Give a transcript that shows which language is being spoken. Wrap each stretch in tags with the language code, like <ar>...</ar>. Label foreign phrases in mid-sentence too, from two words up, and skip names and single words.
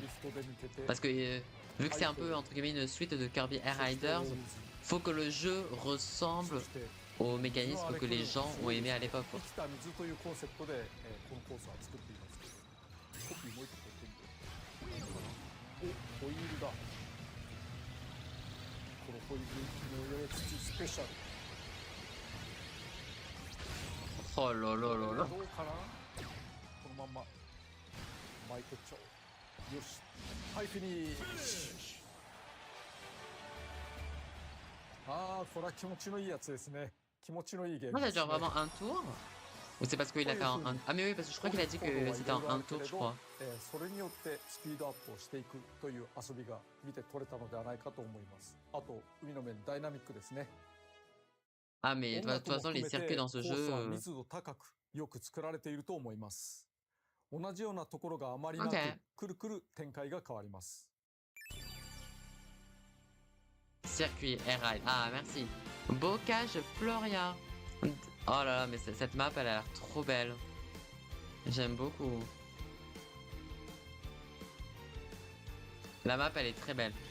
<fr>Parce que vu que c'est un peu entre guillemets une suite de Kirby Air Riders, faut que le jeu ressemble aux mécanismes que les gens ont aimé à l'époque, quoi.</fr> <ja>コピーもう一個取ってみて。ホイールだ。このホイールに入れつつスペシャル。</ja> <fr>Oh là là là</fr> <ja>ど</ja> <fr>là.</fr> <ja>うかな。このまんま巻いてっちゃおう。よし、はい、フィニッシュ。ああ、これは気持ちのいいやつですね。気持ちのいいゲー</ja> <fr>Non,</fr> <ja>ム</ja> <fr>ça</fr> <ja>です</ja> <fr>dure</fr> <ja>ね。</ja> <fr>vraiment un tour? Ou c'est parce qu'il a fait un... Ah mais oui, parce que je crois qu'il a dit que c'était en un tour, je crois.</fr> <ja>それによってスピードアップをしていくという遊びが見て取れたのではないかと思います。あと海の面ダイナミックですね。</ja> <fr>Ah mais de</fr> <ja>音</ja> <fr>toute</fr> <ja>楽も</ja> <fr>façon, les</fr> <ja>含め</ja> <fr>circuits</fr> <ja>て</ja> <fr>dans ce</fr> <ja>コースは</ja> <fr>jeu...</fr> <ja>密度高くよく作られていると思います。同じようなところがあまりなく、</ja> <fr>Ok.</fr> <ja>くるくる展開が変わります。</ja> <fr>Circuit Air Ride. Ah, merci. Bocage Floria. Oh là là, mais cette map, elle a l'air trop belle. J'aime beaucoup. La map, elle est très belle.</fr>